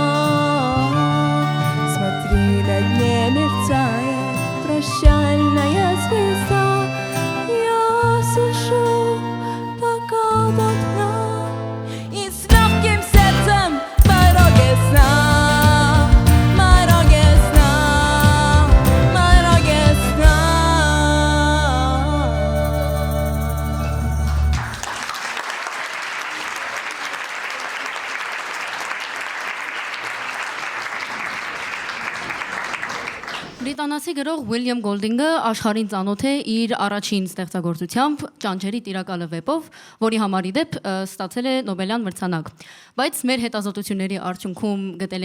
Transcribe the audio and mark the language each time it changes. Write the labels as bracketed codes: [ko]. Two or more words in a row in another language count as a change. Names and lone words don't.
[ru] Смотри, на дне мерцает прощальная звезда. Я слышу пока до дна, и с легким сердцем по дороге сна, по дороге сна, по дороге сна. [hy] Բրիտանացի գրող Ուիլյամ Գոլդինգը աշխարհին ծանոթ է իր առաջին ստեղծագործությամբ Ճանճերի տիրակալը վեպով, որի համար ի դեպ ստացել է Նոբելյան մրցանակ։ Բայց մեր հետազոտությունների արդյունքում գտել